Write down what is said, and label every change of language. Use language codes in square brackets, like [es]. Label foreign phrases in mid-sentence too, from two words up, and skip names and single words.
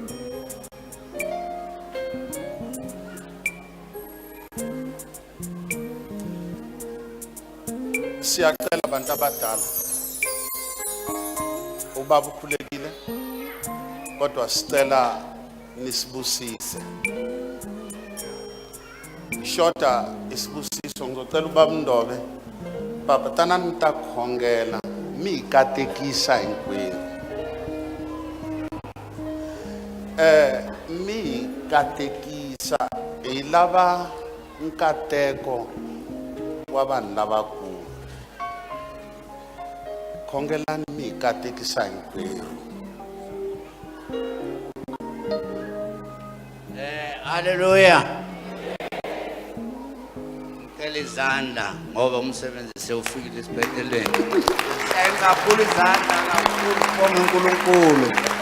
[zu] Siyacela abantu abadala ubaba ukhulekile kodwa sicela nisibusise. Shoda isibusiso ngizocela ubaba Ndobe baba [ts] tana nitakhongela mikatekisa hinkwenu. Mi katekisa hi lava nkateko wa vanhu lavakulu. Khongelani mi katekisa hinkwenu. Haleluya. [zu] Ngicela izandla ngoba umsebenzi sewufikile esibhedelweni. Kakhulu izandla kakhulu kubonga uNkulunkulu.